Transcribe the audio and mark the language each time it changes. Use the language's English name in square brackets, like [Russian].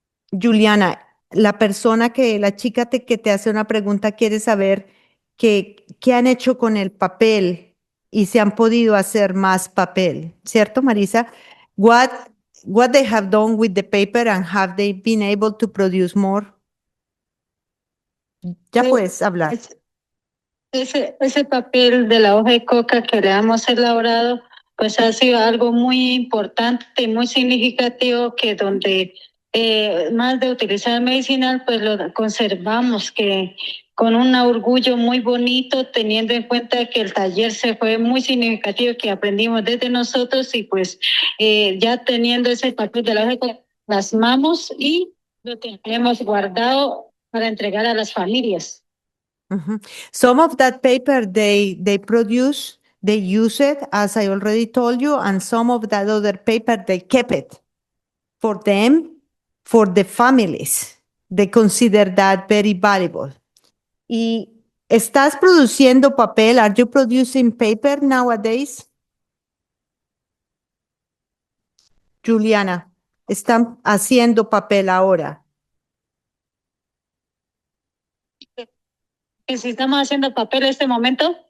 [Spanish] Juliana, la chica que te hace una pregunta quiere saber qué han hecho con el papel y si han podido hacer más papel, ¿cierto, Marisa? [English] What, what they have done with the paper and have they been able to produce more? [Spanish] Ya puedes hablar. Ese papel de la hoja de coca que le hemos elaborado, pues ha sido algo muy importante y muy significativo, que donde más de utilizar medicinal, pues lo conservamos que con un orgullo muy bonito, teniendo en cuenta que el taller se fue muy significativo, que aprendimos desde nosotros, y pues ya teniendo ese papel de la hoja de coca, plasmamos y lo tenemos guardado para entregar a las familias. Mhm. [English] Some of that paper they produce, they use it, as I already told you, and some of that other paper they kept it for them, for the families. They consider that very valuable. [Spanish] ¿Y estás produciendo papel? [English] Are you producing paper nowadays? [Spanish] Juliana, están haciendo papel ahora. Que si estamos haciendo papel en este momento.